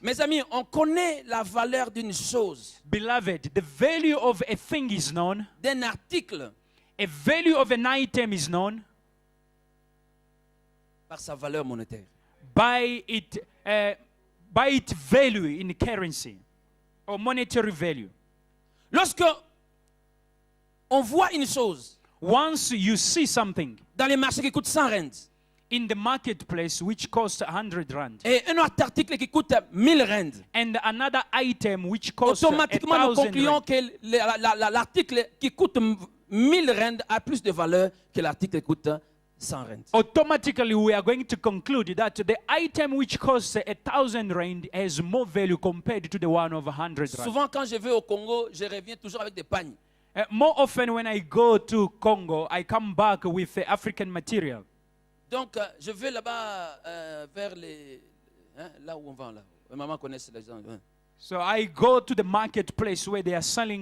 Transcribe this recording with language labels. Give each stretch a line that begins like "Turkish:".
French: Mes amis, on connaît la valeur d'une chose,
English: Beloved, the value of a thing is known,
French: d'un article,
English: a value of an item is known
French: par sa valeur monétaire.
English: by its value in currency or monetary value.
French: Lorsque on voit une chose
English: Once you see something
French: dans les marchés qui coûte 100 rands
English: in the marketplace which costs 100 rand
French: et un autre article qui coûte 1000 rands,
English: and another item which costs
French: automatiquement nous
English: 1,000
French: concluons
English: rand,
French: que l'article qui coûte 1000 rands a plus de valeur que l'article qui coûte 100 rands.
English: automatically we are going to conclude that the item which costs 1,000 rand has more value compared to the one of 100 rand.
French: Souvent quand je vais au Congo, je reviens toujours avec des pagnes.
English: More often when I go to Congo, I come back with African material.
French: Donc je vais là-bas vers les... là où on vend là. Maman connaît les gens.
English: So I go to the marketplace where they are selling